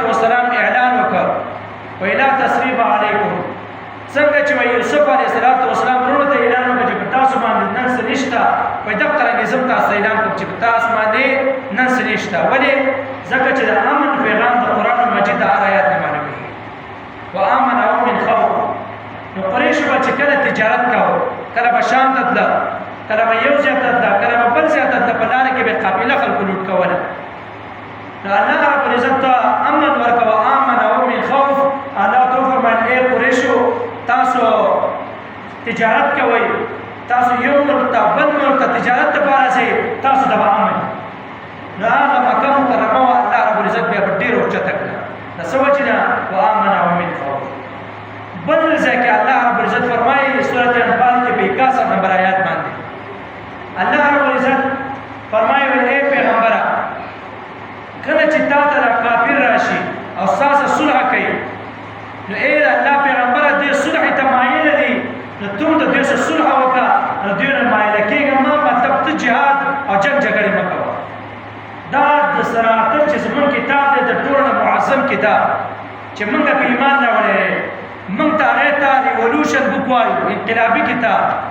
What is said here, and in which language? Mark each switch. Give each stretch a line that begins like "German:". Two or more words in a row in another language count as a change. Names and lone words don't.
Pashto: وسلام اعلان وکړ وی
Arabic: لا تثریب علیکم
Pashto: څنګه چې یوسف
Arabic: علیه السلام
Pashto: وروڼو ته اعلان وکړ چې په تاسو باندې نن څه نشته وایي دغه قرانګې زه هم تاسو ته اعلان کوم چې په تاسو باندې نن څه نشته ولې ځکه چې د امن پیغام د قرآن مجید د هر آیات نه معلومېږي
Arabic: وآمنهم من خوف
Pashto: نو قریشو به چې کله تجارت کوو کله به شام ته تله کله به یو ځای ته تله کله به بل ځای ته تله په لاره کې به قافله خلکو لوټ کوله نو
Arabic: الله رب العزت
Pashto: ته امن ورکړه
Arabic: وآمنهم من خوف
Pashto: الله ته وفرمایل ای قریشو تاسو تجارت کوئ تاسو یو ملک ته بل ملک ته تجارت دپاره ځئ تاسو ته به امن نو هغه مکه مکرمه وه
Arabic: الله رب العزت
Pashto: بیا په ډېره اوچته کړه د څه وجې نه
Arabic: وآمنهم من خوف
Pashto: بل ځای کې
Arabic: الله رب العزت
Pashto: فرمایي سورت انفال کې په 61 نمبر آیات باندې
Arabic: الله رب العزت
Pashto: فرمایي ای پیغمبره کله چې تا ته دا کافر راشي او ستاسو صلح کوي نو ای الله پیغمبره دې صلح ته مایله دي نو تم د دې سره صلح وکړه نو دوی نه مایله کېږه ما مطلب ته جهاد او جنګ جګړې مه کوه دا د صراحتن چې زموږ کتاب دی د ټولو نه معظم کتاب چې موږ په ایمان راوړی دی موږ ته هغې ته
English: revolution book
Pashto: وایو انقلابي کتاب